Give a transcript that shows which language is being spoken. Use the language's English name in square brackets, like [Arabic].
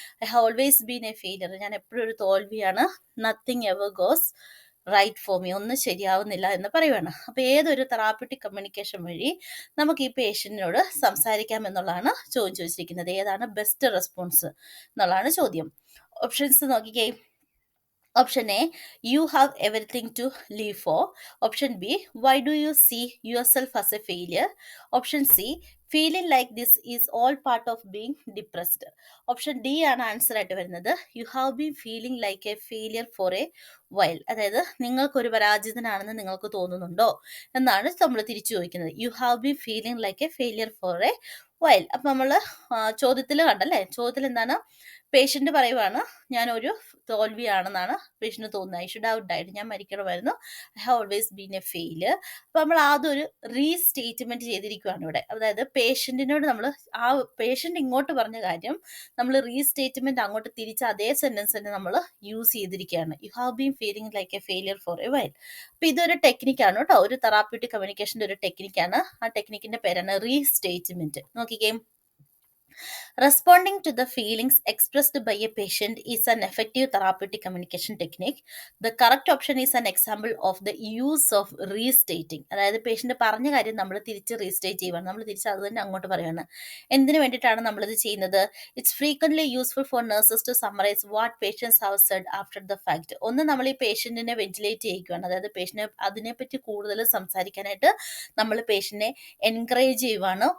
[English] I have always been a failure, [Malayalam] ഞാൻ എപ്പോഴും ഒരു തോൽവിയാണ്. [English] nothing ever goes right for me, [Malayalam] ഒന്നും ശരിയാവുന്നില്ല എന്ന് പറയുവാണ്. അപ്പോൾ ഏതൊരു തെറാപ്യൂട്ടിക് കമ്മ്യൂണിക്കേഷൻ വഴി നമുക്ക് ഈ പേഷ്യൻറ്റിനോട് സംസാരിക്കാം എന്നുള്ളതാണ് ചോദ്യം ചോദിച്ചിരിക്കുന്നത്. ഏതാണ് ബെസ്റ്റ് റെസ്പോൺസ് എന്നുള്ളതാണ് ചോദ്യം. ഓപ്ഷൻസ് നോക്കിക്കേ. [English] Option A, you have everything to live for. Option B, why do you see yourself as a failure? Option C, feeling like this is all part of being depressed. [Malayalam] Option D ആണ് answer ആയിട്ട് വരുന്നത്. [English] You have been feeling like a failure for a while. [Malayalam] അതായത് നിങ്ങൾക്കൊരു പരാജിതനാണെന്ന് നിങ്ങൾക്ക് തോന്നുന്നുണ്ടോ എന്നാണ് നമ്മൾ തിരിച്ചു ചോദിക്കുന്നത്. [English] You have been feeling like a failure for a while. [Malayalam] അപ്പം നമ്മൾ ചോദ്യത്തിൽ കണ്ടല്ലേ, ചോദ്യത്തിൽ എന്താണ്? പേഷ്യൻ്റ് പറയുവാണ്, ഞാനൊരു തോൽവിയാണെന്നാണ് പേഷ്യൻ്റ് തോന്നുന്നത്. [English] I should have died, [Malayalam] ഞാൻ മരിക്കണമായിരുന്നു. [English] I have always been a failure. [Malayalam] അപ്പോൾ നമ്മൾ ആദ്യം ഒരു റീസ്റ്റേറ്റ്മെൻറ്റ് ചെയ്തിരിക്കുകയാണ് ഇവിടെ. അതായത് പേഷ്യൻറ്റിനോട് നമ്മൾ ആ പേഷ്യൻ്റ് ഇങ്ങോട്ട് പറഞ്ഞ കാര്യം നമ്മൾ റീസ്റ്റേറ്റ്മെൻറ്റ് അങ്ങോട്ട് തിരിച്ച് അതേ സെൻറ്റൻസ് തന്നെ നമ്മൾ യൂസ് ചെയ്തിരിക്കുകയാണ്. [English] You have been feeling like a failure for a while. [Malayalam] അപ്പോൾ ഇതൊരു ടെക്നിക്കാണ് കേട്ടോ, ഒരു തെറാപ്യൂട്ടിക് കമ്മ്യൂണിക്കേഷൻ്റെ ഒരു ടെക്നിക്കാണ്. ആ ടെക്നിക്കിൻ്റെ പേരാണ് റീസ്റ്റേറ്റ്മെൻറ്റ്. നോക്കിക്കേ. [English] Responding to the feelings expressed by a patient is an effective therapeutic communication technique. The correct option is an example of the use of restating. [Malayalam] അതായത് patient പറഞ്ഞ കാര്യം നമ്മൾ തിരിച്ച് റീസ്റ്റേറ്റ് ചെയ്യുകയാണ്, നമ്മൾ തിരിച്ച് അത് തന്നെ അങ്ങോട്ട് പറയുകയാണ്. എന്തിനു വേണ്ടിയിട്ടാണ് നമ്മളിത് ചെയ്യുന്നത്? [English] It's frequently useful for nurses to summarize what patients have said after the fact. [Malayalam] ഒന്ന് നമ്മൾ ഈ പേഷ്യൻറ്റിനെ വെന്റിലേറ്റ് ചെയ്യുകയാണ്, അതായത് പേഷ്യൻ്റ് അതിനെപ്പറ്റി കൂടുതൽ സംസാരിക്കാനായിട്ട് നമ്മൾ പേഷ്യൻറ്റിനെ എൻകറേജ് ചെയ്യുവാണ്.